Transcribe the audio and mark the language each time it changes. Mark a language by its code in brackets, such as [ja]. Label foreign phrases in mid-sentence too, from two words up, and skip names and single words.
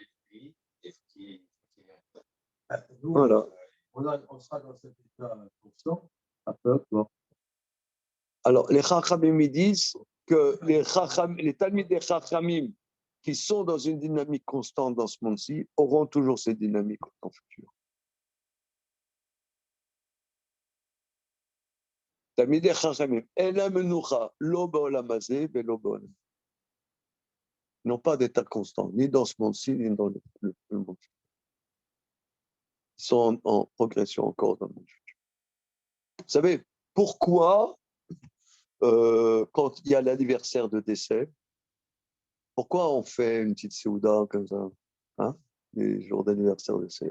[fr] Voilà. On sera dans cet état constant à peu près. Alors, les Chachamim disent que les [he] תלמידי חכמים [fr] qui sont dans une dynamique constante dans ce monde-ci auront toujours cette dynamique en futur. [he] תלמידי חכמים, אלא מנוחה, לא בעולם הזה ולא בעולם. [fr] Ils n'ont pas d'état constant, ni dans ce monde-ci, ni dans le monde futur. Ils sont en progression encore dans le monde futur. Vous savez, pourquoi, quand il y a l'anniversaire de décès, pourquoi on fait une petite séouda comme ça, hein, les jours d'anniversaire de décès?